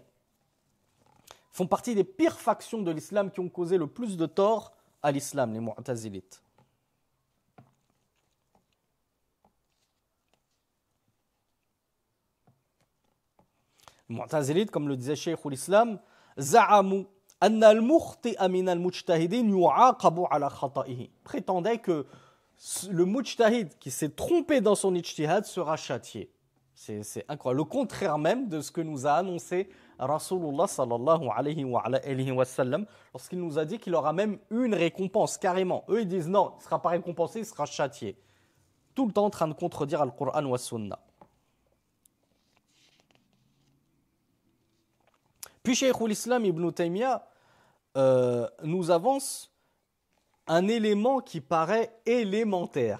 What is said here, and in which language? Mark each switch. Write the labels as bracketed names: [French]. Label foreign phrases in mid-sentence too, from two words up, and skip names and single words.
[French] Ils font partie des pires factions de l'islam qui ont causé le plus de tort à l'islam, les mu'tazilites. Mu'tazilite, comme le disait Cheikh l'Islam, [Arabic] زعموا أن المخطئ من المجتهدين يعاقب على خطئه. [French] Prétendait que le mujtahid qui s'est trompé dans son ijtihad sera châtié. C'est incroyable. Le contraire même de ce que nous a annoncé [Arabic] رسول الله صلى الله عليه وسلم [French] lorsqu'il nous a dit qu'il aura même une récompense carrément. Eux ils disent non, il ne sera pas récompensé, il sera châtié. Tout le temps en train de contredire le Coran ou la Sunna. Puis Cheikh l'Islam Ibn Taymiyyah nous avance un élément qui paraît élémentaire.